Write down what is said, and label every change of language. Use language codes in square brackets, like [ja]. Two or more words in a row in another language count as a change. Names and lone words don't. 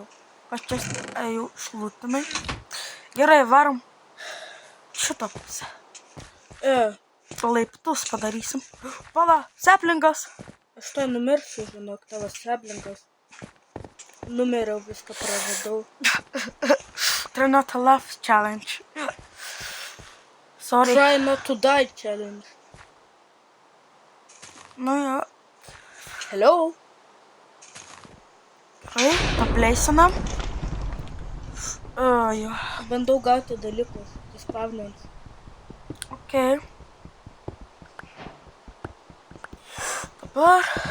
[lt] Aš čia jau šlutinai. Gerai, varom šitą pusę. Laiptus padarysim. Pala, seplingas. Aš to numirsiu, žinok, tavo seplingas. Numeriau, viską praradau. [en] Try not to laugh challenge. Sorry. Try not to die challenge. [lt] Nu jo. Hello? Gerai, papleisinam. Jo. Bandau gauti dalykus. Įspavnint. Okay. Dabar.